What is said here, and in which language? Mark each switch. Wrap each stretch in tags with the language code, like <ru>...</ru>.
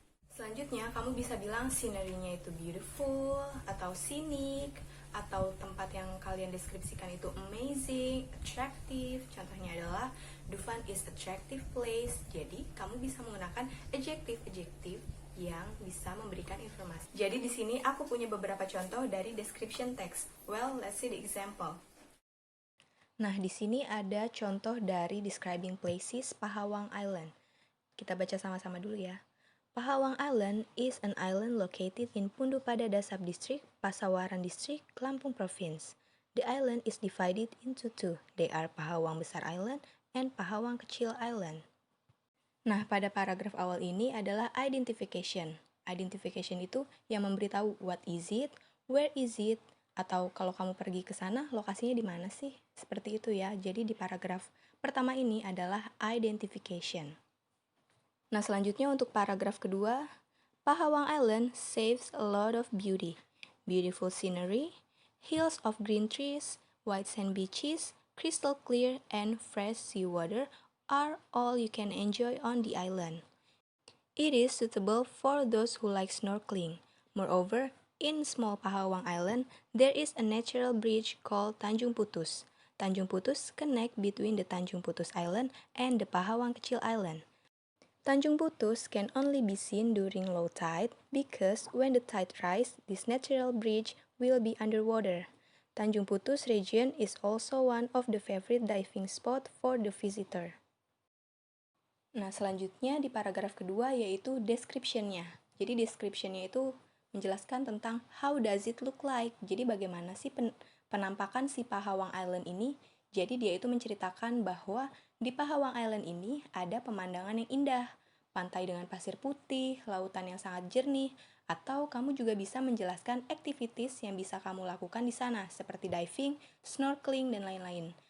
<id>Selanjutnya, kamu bisa bilang scenery-nya itu beautiful, atau scenic, atau tempat yang kalian deskripsikan itu amazing, attractive. Contohnya adalah</id> <en>Dufan is attractive place.</en> <id>Jadi, kamu bisa menggunakan adjective-adjective yang bisa memberikan informasi. Jadi di sini aku punya beberapa contoh dari description text.</id> <en>Well, let's see the example.</en> <id>Nah, di sini ada contoh dari</id> <en>describing places Pahawang Island.</en> <id>Kita baca sama-sama dulu ya.</id> <en>Pahawang Island is an island located in Pundupada Dasab District, Pasawaran District, Lampung Province. The island is divided into two. They are Pahawang Besar Island and Pahawang Kecil Island.</en> <id>Nah, pada paragraf awal ini adalah identification. Identification itu yang memberitahu</id> <en>what is it, where is it,</en> <id>atau kalau kamu pergi ke sana, lokasinya di mana sih? Seperti itu ya. Jadi di paragraf pertama ini adalah identification. Nah, selanjutnya untuk paragraf kedua,</id> <en>Pahawang Island saves a lot of beauty. Beautiful scenery, hills of green trees, white sand beaches, crystal clear and fresh seawater are all you can enjoy on the island. It is suitable for those who like snorkeling. Moreover, in small Pahawang Island, there is a natural bridge called Tanjung Putus. Tanjung Putus connect between the Tanjung Putus Island and the Pahawang Kecil Island. Tanjung Putus can only be seen during low tide because when the tide rises, this natural bridge will be underwater. Tanjung Putus region is also one of the favorite diving spot for the visitor.</en> <id>Nah, selanjutnya di paragraf kedua yaitu description-nya. Jadi description-nya itu menjelaskan tentang</id> <en>how does it look like.</en> <id>Jadi bagaimana sih penampakan si Pahawang Island ini. Jadi dia itu menceritakan bahwa di Pahawang Island ini ada pemandangan yang indah, pantai dengan pasir putih, lautan yang sangat jernih, atau kamu juga bisa menjelaskan activities yang bisa kamu lakukan di sana, seperti diving, snorkeling, dan lain-lain.</id>